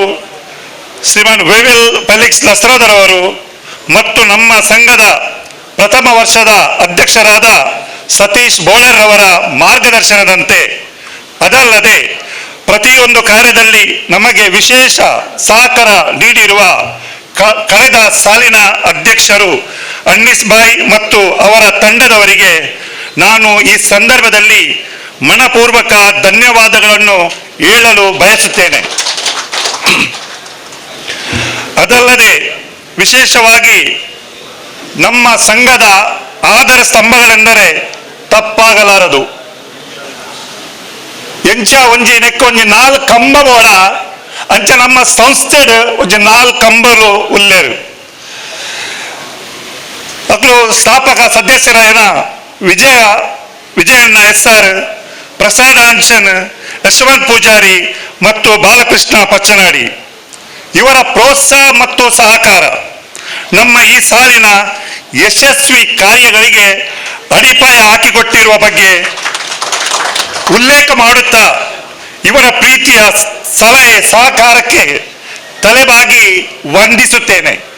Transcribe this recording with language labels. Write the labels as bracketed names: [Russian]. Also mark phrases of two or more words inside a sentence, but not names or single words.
[Kannada] ಶ್ರೀಮಾನ್ ವೇವಿಲ್ ಫೆಲಿಕ್ಸ್ ಲಸ್ರಾದರವರು ಮತ್ತು ನಮ್ಮ ಸಂಘದ ಪ್ರಥಮ ವರ್ಷದ ಅಧ್ಯಕ್ಷರಾದ ಸತೀಶ್ ಬೋಳರ್ರವರ ಮಾರ್ಗದರ್ಶನದಂತೆ, ಅದಲ್ಲದೆ ಪ್ರತಿಯೊಂದು ಕಾರ್ಯದಲ್ಲಿ ನಮಗೆ ವಿಶೇಷ ಸಹಕಾರ ನೀಡಿರುವ ಕಳೆದ ಸಾಲಿನ ಅಧ್ಯಕ್ಷರು ಅನ್ನಿಸ್ ಭಾಯ್ ಮತ್ತು ಅವರ ತಂಡದವರಿಗೆ ನಾನು ಈ ಸಂದರ್ಭದಲ್ಲಿ ಮನಪೂರ್ವಕ ಧನ್ಯವಾದಗಳನ್ನು ಹೇಳಲು ಬಯಸುತ್ತೇನೆ. ಅದಲ್ಲದೆ ವಿಶೇಷವಾಗಿ ನಮ್ಮ ಸಂಘದ ಆಧಾರ ಸ್ತಂಭಗಳೆಂದರೆ ತಪ್ಪಾಗಲಾರದು. [Tulu] ಎಂಚ ಒಂಜಿ ನೆಕ್ಕೊಂಜಿ 4 ಕಂಬ ಬೋಡ ಅಂಚ ನಮ್ಮ ಸಂಸ್ಥೆ ಒಂಜಿ 4 ಕಂಬಲು ಉಲ್ಲೇರು. [Kannada] ಅಕ್ಲು ಸ್ಥಾಪಕ ಸದಸ್ಯರಾಯನ ವಿಜಯಣ್ಣ SR, ಪ್ರಸಾದ್ ಆಂಚನ್, ಯಶವಂತ್ ಪೂಜಾರಿ ಮತ್ತು ಬಾಲಕೃಷ್ಣ ಪಚ್ಚನಾಡಿ ಇವರ ಪ್ರೋತ್ಸಾಹ ಮತ್ತು ಸಹಕಾರ ನಮ್ಮ ಈ ಸಾಲಿನ ಯಶಸ್ವಿ ಕಾರ್ಯಗಳಿಗೆ ಅಡಿಪಾಯ ಹಾಕಿಕೊಟ್ಟಿರುವ ಬಗ್ಗೆ ಉಲ್ಲೇಖ ಮಾಡುತ್ತಾ ಇವರ ಪ್ರೀತಿಯ ಸಲಹೆ ಸಹಕಾರಕ್ಕೆ ತಲೆಬಾಗಿ ವಂದಿಸುತ್ತೇನೆ.